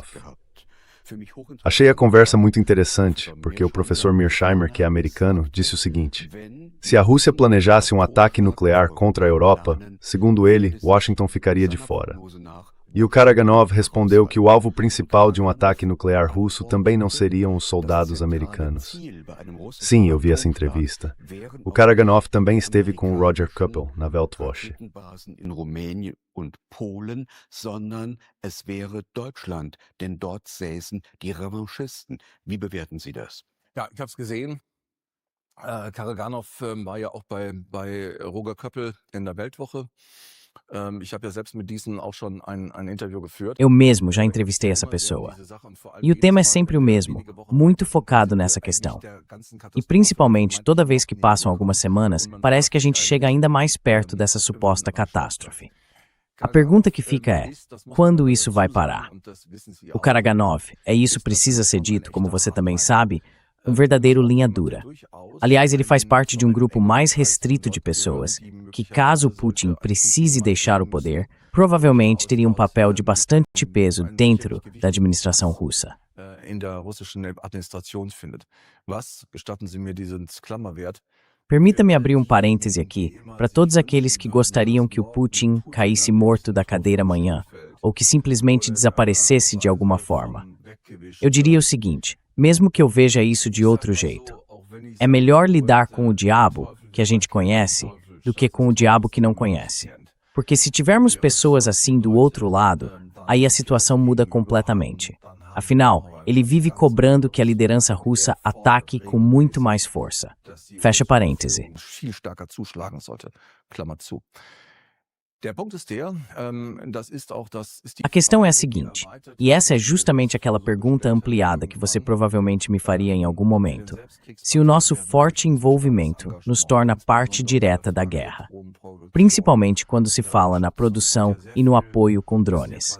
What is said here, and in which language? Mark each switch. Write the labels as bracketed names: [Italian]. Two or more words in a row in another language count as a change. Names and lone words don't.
[Portuguese] Achei a conversa muito interessante, porque o professor Mearsheimer, que é americano, disse o seguinte: se a Rússia planejasse um ataque nuclear contra a Europa, segundo ele, Washington ficaria de fora. E o Karaganov respondeu que o alvo principal de um ataque nuclear russo também não seriam os soldados americanos. Sim, eu vi essa entrevista. O Karaganov também esteve com o Roger Kuppel, na Weltwoche. [German] Ja, ich habe es gesehen. Karaganov war ja auch bei Roger Köppel in der Weltwoche. Ich habe ja selbst mit diesen auch schon ein Interview geführt. [Portuguese] Eu mesmo já entrevistei essa pessoa. E o tema é sempre o mesmo, muito focado nessa questão. E principalmente, toda vez que passam algumas semanas, parece que a gente chega ainda mais perto dessa suposta catástrofe. A pergunta que fica é, quando isso vai parar? O Karaganov, isso precisa ser dito, como você também sabe, um verdadeiro linha dura. Aliás, ele faz parte de um grupo mais restrito de pessoas, que, caso Putin precise deixar o poder, provavelmente teria um papel de bastante peso dentro da administração russa. [German] In der russischen Administration findet. Was, gestatten Sie mir diesen Klammerwert, [Portuguese] Permita-me abrir um parêntese aqui para todos aqueles que gostariam que o Putin caísse morto da cadeira amanhã, ou que simplesmente desaparecesse de alguma forma. Eu diria o seguinte, mesmo que eu veja isso de outro jeito, é melhor lidar com o diabo, que a gente conhece, do que com o diabo que não conhece. Porque se tivermos pessoas assim do outro lado, aí a situação muda completamente. Afinal, ele vive cobrando que a liderança russa ataque com muito mais força. Fecha parêntese. [German] viel starker zuschlagen sollte. Klammer zu. Der Punkt ist der, das ist auch das ist die [Portuguese] A questão é a seguinte, e essa é justamente aquela pergunta ampliada que você provavelmente me faria em algum momento. Se o nosso forte envolvimento nos torna parte direta da guerra, principalmente quando se fala na produção e no apoio com drones.